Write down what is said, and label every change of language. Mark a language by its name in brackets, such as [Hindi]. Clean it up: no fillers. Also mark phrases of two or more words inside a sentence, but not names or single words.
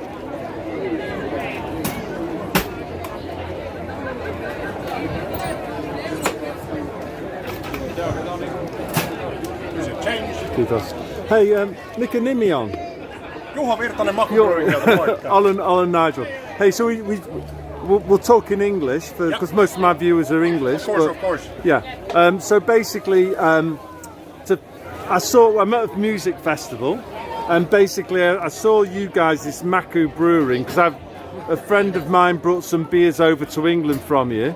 [Finnish] Kiitos. Hei, mikä nimi on? Juha Virtanen MAKU BREWINGilta, moikka. [English] Alan Nigel. Hey, so we'll talk in English because most of my viewers are English. Of course. Yeah. So basically, I'm at a music festival, and basically I saw you guys this MAKU Brewing because a friend of mine brought some beers over to England from you.